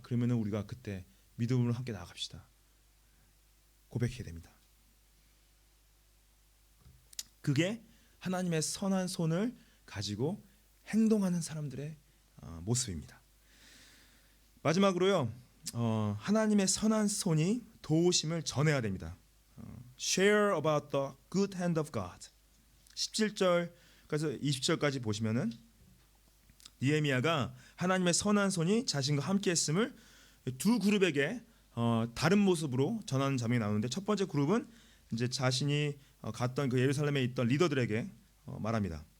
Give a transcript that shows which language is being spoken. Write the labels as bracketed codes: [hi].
[ko] 그러면은 우리가 그때 믿음으로 함께 나아갑시다. 고백해야 됩니다. 그게 하나님의 선한 손을 가지고 행동하는 사람들의 모습입니다. 마지막으로요, 하나님의 선한 손이 도우심을 전해야 됩니다. [en] Share about the good hand of God. [ko] 17절까지 20절까지 보시면은 느헤미야가 하나님의 선한 손이 자신과 함께했음을 두 그룹에게 다른 모습으로 전하는 장면이 나오는데, 첫 번째 그룹은 이제 자신이 갔던 그 예루살렘에 있던 리더들에게 말합니다.